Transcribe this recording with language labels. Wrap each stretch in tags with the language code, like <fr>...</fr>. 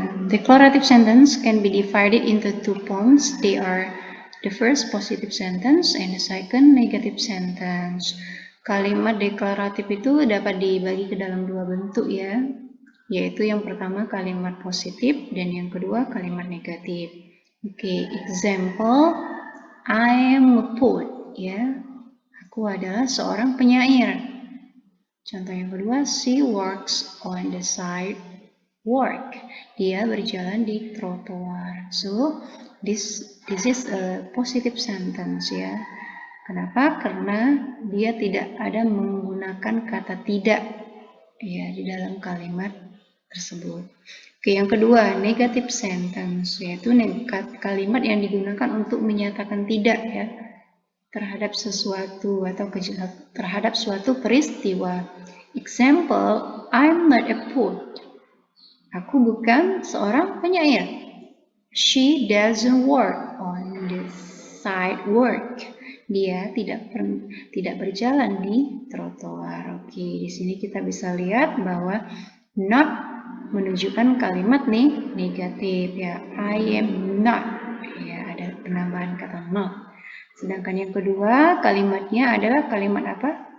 <en>Declarative sentence can be divided into 2 points. They are the first positive sentence and the second negative sentence.</en> <id>Kalimat deklaratif itu dapat dibagi ke dalam 2 bentuk ya, yaitu yang pertama kalimat positif dan yang kedua kalimat negatif.</id> <en>Oke, example, I am a poet, ya.</en> <id>Aku adalah seorang penyair. Contoh yang kedua,</id> <en>she works on the sidewalk.</en> <id>Dia berjalan di trotoar.</id> <en>So, this is a positive sentence ya.</en> <id>Kenapa? Karena dia tidak ada menggunakan kata tidak ya di dalam kalimat tersebut. Oke, yang kedua, negative sentence, yaitu kalimat yang digunakan untuk menyatakan tidak ya terhadap sesuatu atau terhadap suatu peristiwa.</id> <en>Example, I'm not a poet.</en> <id>Aku bukan seorang penyair.</id> <en>She doesn't work on the sidewalk.</en> <id>Dia tidak berjalan di trotoar. Oke, di sini kita bisa lihat bahwa not menunjukkan kalimat nih negatif ya.</id> <en>I am not.</en> <id>Ya, ada penambahan kata not. Sedangkan yang kedua kalimatnya adalah kalimat apa?</id>